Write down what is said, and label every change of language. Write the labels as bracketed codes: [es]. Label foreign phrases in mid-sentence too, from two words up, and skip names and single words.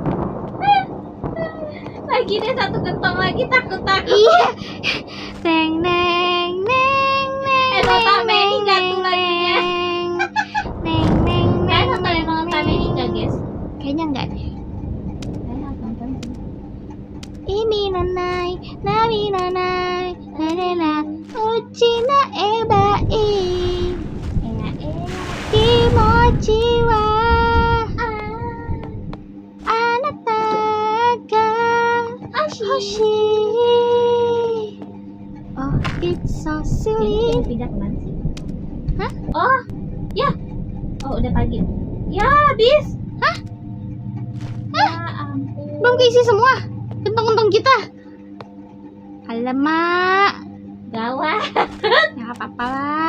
[id] Lagi deh satu gentong lagi, takut. Iya. Neng. Notame ini nggak tuh lagunya. Neng. Kalian nonton yang Notame ini nggak, guys? Kayaknya enggak deh. Kalian nonton sih. Imi nanai, nami nanai, nanena, uchi na ebai, Ea. [ja] 気持ちはあなたが欲しい. [en] Oh, it's so silly. [id] Ini pindah kemana sih? Hah? Oh, ya. Oh, udah pagi. Ya, habis. Hah? Ya ampun. Belum keisi semua kentong-kentong kita. Alamak. Gawat. Ya nggak apa-apa lah.